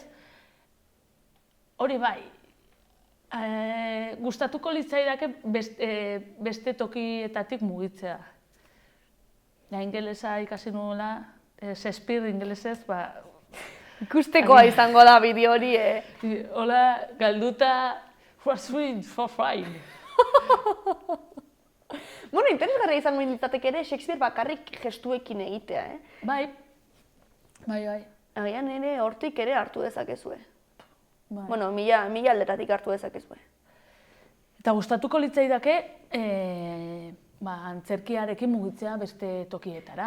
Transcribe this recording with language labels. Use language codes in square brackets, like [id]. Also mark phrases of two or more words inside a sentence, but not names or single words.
[eu] Hori bai, gustatuko litzaidake beste tokietatik mugitzea. Ingelesa ikasi nuela, Shakespeare ingelesez, ikustekoa izango da bideo hori, Hola, galduta, [en] for sweet, for fine. [eu] Bueno, interesgarria izango litzateke ere Shakespeare bakarrik gestuekin egitea, Bai. Agian ere hortik ere hartu dezakezue. Bueno, mila aldetatik hartu dezakezue. Eta gustatuko litzaidake, antzerkiarekin mugitzea beste tokietara.